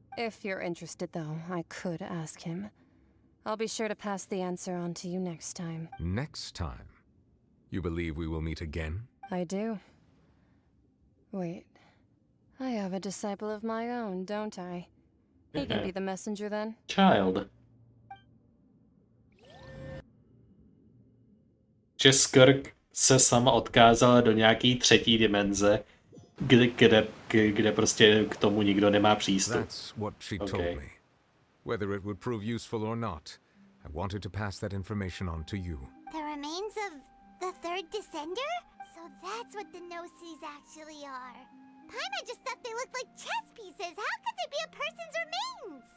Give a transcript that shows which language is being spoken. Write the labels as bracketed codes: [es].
[en] If you're interested, though, I could ask him. I'll be sure to pass the answer on to you next time. Next time? You believe we will meet again? I do. Wait. I have a disciple of my own, don't I? He can be the messenger then? Child. [cs] Že Skrk se sama odkázala do nějaký třetí dimenze, kde prostě k tomu nikdo nemá přístup. [en] That's what she told me. Whether it would prove useful or not, I wanted to pass that information on to you. The remains of the third descender? So that's what the Gnosis actually are. Paimon just thought they looked like chess pieces. How could they be a person's remains?